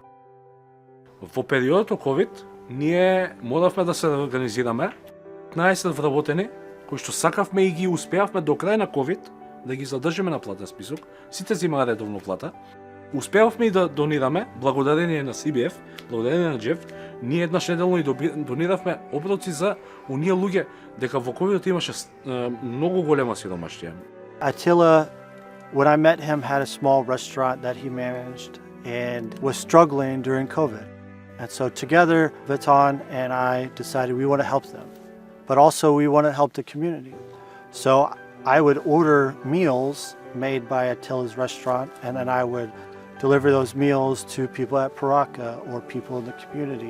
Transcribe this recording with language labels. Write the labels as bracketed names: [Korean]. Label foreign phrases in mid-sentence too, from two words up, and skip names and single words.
[Macedonian] Во периодот од COVID, ние моравме да се организираме, 15 вработени, кои што сакавме и ги успеавме до крај на COVID да ги задржиме на платен список, сите земаа редовно плата. Успеавме и да донираме, благодарение на CBF, благодарение на Джеф, ние еднаш неделно и дониравме оброци за оние луѓе, дека во COVID имаше многу голема сиромаштија. [English] Attila, when I met him, had a small restaurant that he managed and was struggling during COVID. And so together, Vitan and I decided we want to help them, but also we want to help the community. So I would order meals made by Attila's restaurant, and then I would deliver those meals to people at Paraka or people in the community.